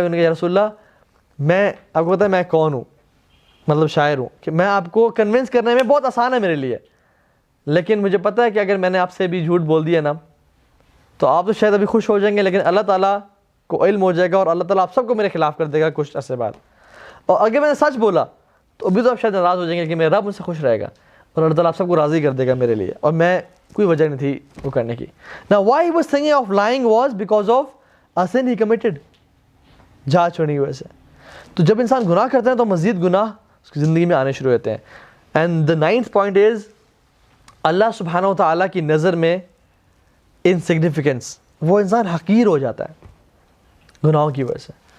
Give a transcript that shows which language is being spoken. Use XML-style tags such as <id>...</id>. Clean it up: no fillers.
<ur>انہوں نے کہا یا رسول اللہ، میں آپ کو پتا ہے میں کون ہوں، مطلب شاعر ہوں، کہ میں آپ کو کنونس کرنے میں بہت آسان ہے میرے لیے، لیکن مجھے پتہ ہے کہ اگر میں نے آپ سے بھی جھوٹ بول دیا نا تو آپ تو شاید ابھی خوش ہو جائیں گے، لیکن اللہ تعالیٰ کو علم ہو جائے گا اور اللہ تعالیٰ آپ سب کو میرے خلاف کر دے گا کچھ عرصے بعد. اور اگر میں نے سچ بولا تو ابھی تو آپ شاید ناراض ہو جائیں گے کہ میرا رب مجھ سے خوش رہے گا اور اللہ تعالیٰ آپ سب کو راضی کر دے گا میرے لیے، اور میں کوئی وجہ نہیں تھی وہ کرنے کی.</ur> <en>Now why he was thinking of lying was because of a sin he committed.</en> <ur>جھاج چھوڑنے کی وجہ سے. تو جب انسان گناہ کرتے ہیں تو مزید گناہ اس کی زندگی میں آنے شروع ہوتے ہیں. And</ur> <en>the ninth point is</en> <ur>اللہ سبحانہ و تعالیٰ کی نظر میں انسگنیفیکنس، وہ انسان حقیر ہو جاتا ہے گناہوں کی وجہ سے.</ur>